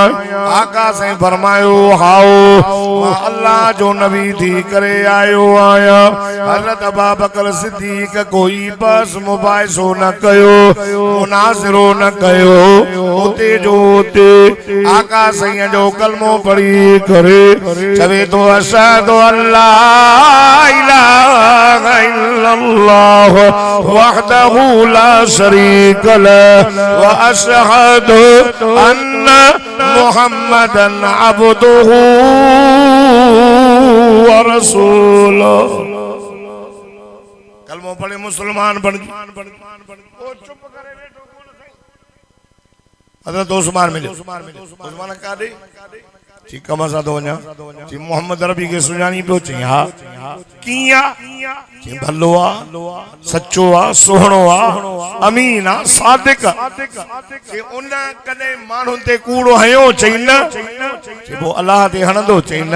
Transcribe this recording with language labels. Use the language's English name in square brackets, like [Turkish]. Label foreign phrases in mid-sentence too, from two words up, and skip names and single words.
[Sindhi] आका साईं फरमायो हाओ मां अल्लाह जो नबी थी करे आयो आहियां। हज़रत अबू बकर सिद्दीक़ कोई बस मुबाहिसो न कयो मुनाज़िरो न कयो। उते जो उते आका साईं जो कलमो पढ़ी करे चवे तो [Arabic] أشهد أن لا إله إلا الله وحده لا شريك له وأشهد أن محمدا عبده ورسوله. [Sindhi] कलमो पढ़े मुसलमान बन गए। चुप करे बैठो हज़रत उस्मान मिले। उस्मान कादे ठीक मसा तो वञा जी मोहम्मद अरबी के सुञाणी पियो। चई हा कीअं? चई भलो आ सच्चो आ सुहिणो आ अमीन आ सादिक। चई उन कदे माण्हुनि ते कूड़ो हयो? चई न। चई पोइ अल्लाह ते हणंदो? चई न।